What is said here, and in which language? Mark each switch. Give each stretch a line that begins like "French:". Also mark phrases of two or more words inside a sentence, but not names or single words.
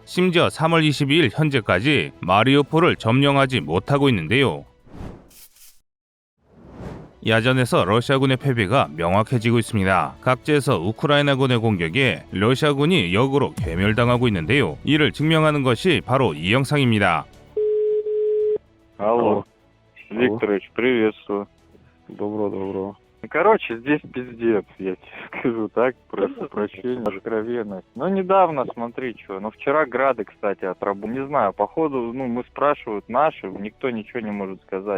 Korean: 심지어 3월 22일 현재까지 마리우폴을 점령하지 못하고 있는데요. 야전에서 러시아군의 패배가 명확해지고 있습니다. 각지에서 우크라이나군의 공격에 러시아군이 역으로 괴멸당하고 있는데요. 이를 증명하는 것이 바로 이 영상입니다.
Russian: Алло, Викторович, приветствую. Добро. Короче, здесь пиздец, я тебе скажу так, просто прощение, откровенность. Ну, недавно, смотри, что, ну, вчера грады, кстати, отработали. Не знаю, походу, мы спрашивают наши, никто ничего не может сказать.